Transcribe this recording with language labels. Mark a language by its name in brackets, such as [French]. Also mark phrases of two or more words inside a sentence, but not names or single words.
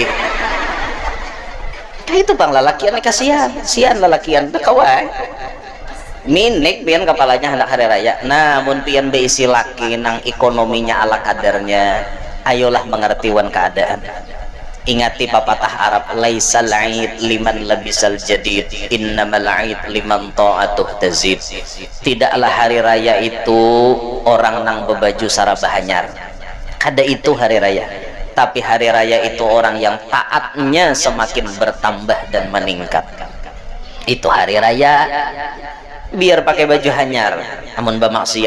[Banjar] Kayak itu bang lalakian kasihan, sian lalakian kawai. Minik pian kepalanya hendak hari raya. Namun pian beisi laki nang ekonominya ala kadarnya. Ayolah mengerti wan keadaan. Ingati pepatah Arab, [Arabic] ليس العيد لمن لبس الجديد، إنما العيد لمن طاعته تزيد. [Banjar] Tidaklah hari raya itu orang nang bebaju sarabah hanyar. Kada itu hari raya. Tapi hari raya itu orang yang taatnya semakin bertambah dan meningkat. Itu hari raya. Biar pakai baju hanyar, namun bermaksiat.